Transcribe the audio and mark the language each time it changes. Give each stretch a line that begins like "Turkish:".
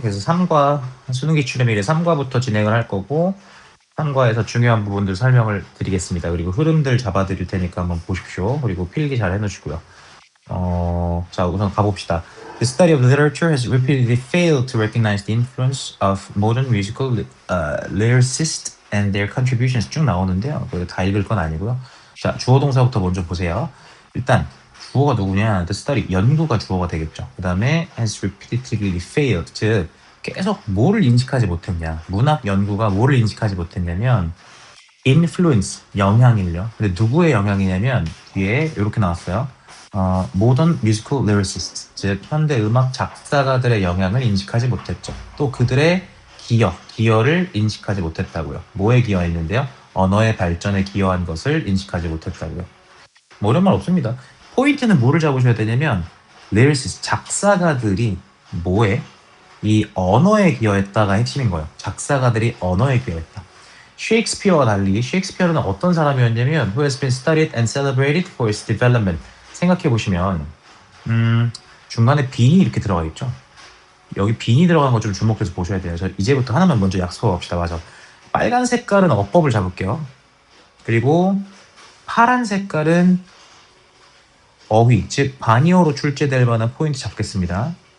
Korean: 그래서 3과 수능 기출의 미래 3과부터 진행을 할 거고 3과에서 중요한 부분들 설명을 드리겠습니다. 그리고 흐름들 잡아 드릴 테니까 한번 보십시오. 그리고 필기 잘 해놓으시고요. 자, 우선 가봅시다.
English: The study of literature has repeatedly failed to recognize the influence of modern musical lyricists and their contributions
Korean: 쭉 나오는데요. 다 읽을 건 아니고요. 자, 주어 동사부터 먼저 보세요. 일단 주어가 누구냐? The study, 연구가 주어가 되겠죠. 그 다음에
English: has repeatedly failed,
Korean: 즉 계속 뭐를 인식하지 못했냐. 문학 연구가 뭐를 인식하지 못했냐면 influence, 영향을요. 근데 누구의 영향이냐면 뒤에 이렇게 나왔어요.
English: modern musical lyricists,
Korean: 즉 현대 음악 작사가들의 영향을 인식하지 못했죠. 또 그들의 기여를 인식하지 못했다고요. 뭐에 기여했는데요? 언어의 발전에 기여한 것을 인식하지 못했다고요. 뭐 어려운 말 없습니다. 포인트는 뭐를 잡으셔야 되냐면 lyricist, 작사가들이 뭐에? 이 언어에 기여했다가 핵심인 거예요. 작사가들이 언어에 기여했다. 셰익스피어와 달리 셰익스피어는 어떤 사람이었냐면
English: who has been studied and celebrated for its development.
Korean: 생각해 보시면 중간에 빈이 이렇게 들어가 있죠. 여기 빈이 들어간 거 좀 주목해서 보셔야 돼요. 저 이제부터 하나만 먼저 약속합시다. 맞아. 빨간 색깔은 어법을 잡을게요. 그리고 파란 색깔은 어휘, 즉 반의어로 출제될 만한 포인트 잡겠습니다.